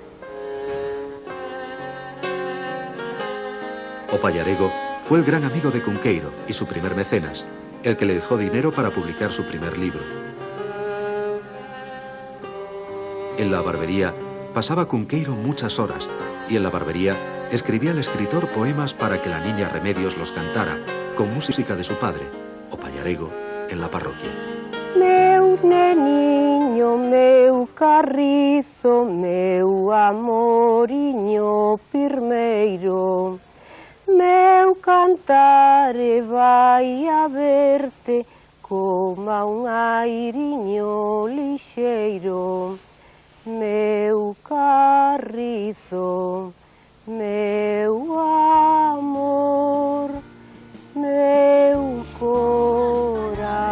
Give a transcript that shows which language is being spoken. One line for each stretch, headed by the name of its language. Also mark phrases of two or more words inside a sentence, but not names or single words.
Spanish: O Pallarego fue el gran amigo de Cunqueiro y su primer mecenas, el que le dejó dinero para publicar su primer libro. En la barbería pasaba Cunqueiro muchas horas y en la barbería escribía el escritor poemas para que la niña Remedios los cantara con música de su padre, o Pallarego, en la parroquia.
Galician: Meu neniño, meu carrizo, meu amoriño pirmeiro, meu cantare vai a verte coma un airiño lixeiro. Meu carrizo, meu amor, meu corazón.